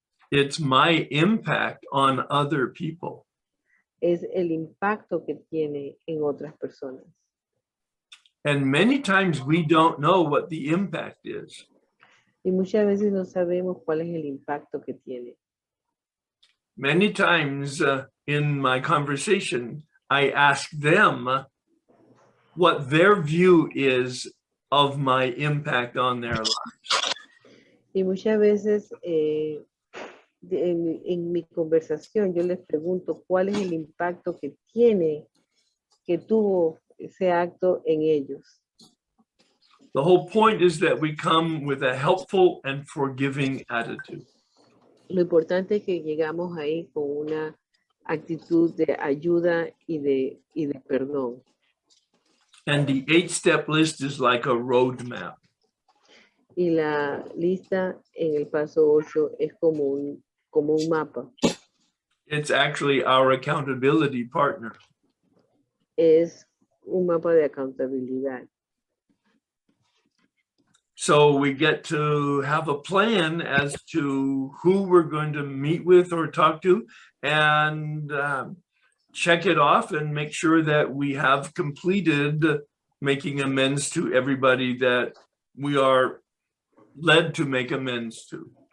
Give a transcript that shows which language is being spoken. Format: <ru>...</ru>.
<en>It's my impact on other people.</en> <es>Es el impacto que tiene en otras personas.</es> <en>And many times we don't know what the impact is.</en> <es>Y muchas veces no sabemos cuál es el impacto que tiene.</es> <en>Many times in my conversation, I ask them what their view is of my impact on their lives.</en> <es>Y muchas veces en mi conversación yo les pregunto cuál es el impacto que tuvo ese acto en ellos.</es> <en>The whole point is that we come with a helpful and forgiving attitude.</en> <es>Lo importante es que llegamos ahí con una actitud de ayuda y de perdón.</es> <en>And the 8-step list is like a roadmap.</en> <es>Y la lista en el paso 8 es como un mapa.</es> <en>It's actually our accountability partner.</en> <es>Es un mapa de accountabilidad.</es> <en>So we get to have a plan as to who we're going to meet with or talk to, and check it off and make sure that we have completed making amends to everybody that we are led to make amends to.</en>